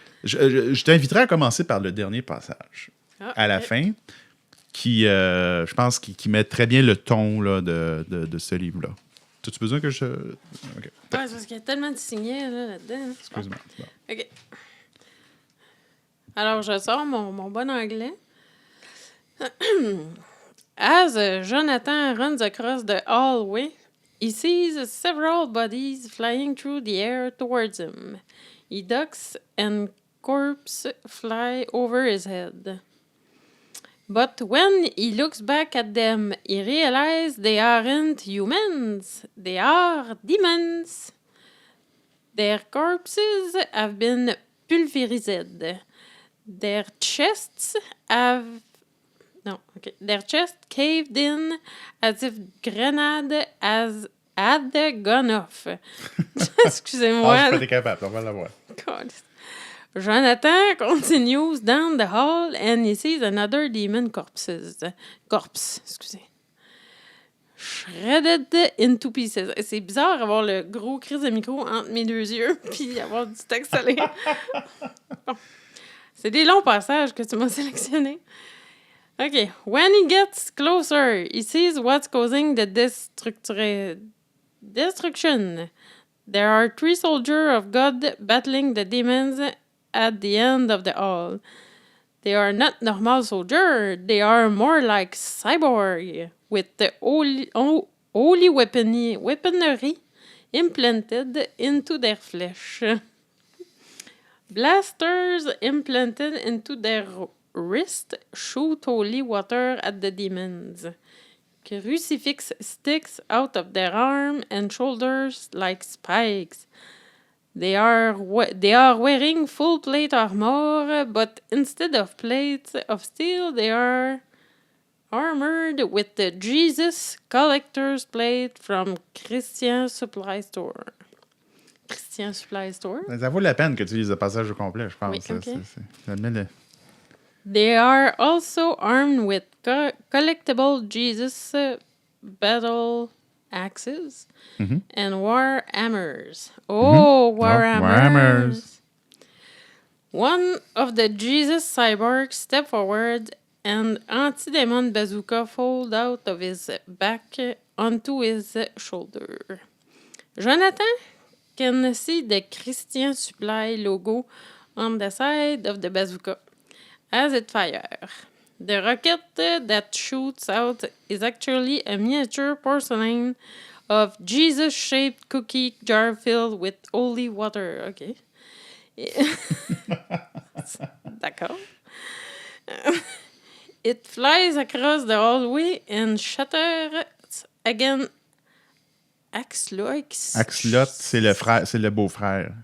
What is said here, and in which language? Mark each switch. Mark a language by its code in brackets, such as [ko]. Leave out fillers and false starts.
[fr] Je t'inviterai à commencer par le dernier passage. À la fin, qui, je pense, qui met très bien le ton là, de ce livre-là. As-tu besoin que je... Okay. Ouais, c'est parce qu'il y a tellement de signets là-dedans. Excuse-moi. Bon. OK. Alors, je sors mon bon anglais. [en] As Jonathan runs across the hallway, he sees several bodies flying through the air towards him. He ducks and corpses fly over his head. But when he looks back at them, he realizes they aren't humans. They are demons. Their corpses have been pulverized. Their chests caved in as if grenade had gone off. [fr] Excusez-moi. Je suis pas capable, on va la voir. [en] God. Jonathan continues down the hall and he sees another demon corpse, shredded into pieces. [fr] C'est bizarre avoir le gros crise de micro entre mes deux yeux puis avoir du texte à lire. Bon. C'est des longs passages que tu m'as sélectionnés. OK. [en] When he gets closer, he sees what's causing the destruction. There are 3 soldiers of God battling the demons at the end of the hall. They are not normal soldiers. They are more like cyborg with the holy weaponry implanted into their flesh. Blasters implanted into their wrist shoot holy water at the demons. Crucifix sticks out of their arms and shoulders like spikes. They are wearing full plate armor, but instead of plates of steel, they are armored with the Jesus Collector's Plate from Christian Supply Store. Christian Supply Store? [fr] Ça vaut la peine que tu lises le passage au complet, je pense. Oui, okay. [en] They are also armed with collectible Jesus battle axes and war hammers. Oh, war hammers. One of the Jesus cyborgs steps forward and anti-demon bazooka folds out of his back onto his shoulder. Jonathan can see the Christian Supply logo on the side of the bazooka as it fires. The rocket that shoots out is actually a miniature porcelain of Jesus-shaped cookie jar filled with holy water. OK. [fr] D'accord. [en] It flies across the hallway and shatters again. Axlot, [fr] c'est le frère, c'est le beau-frère.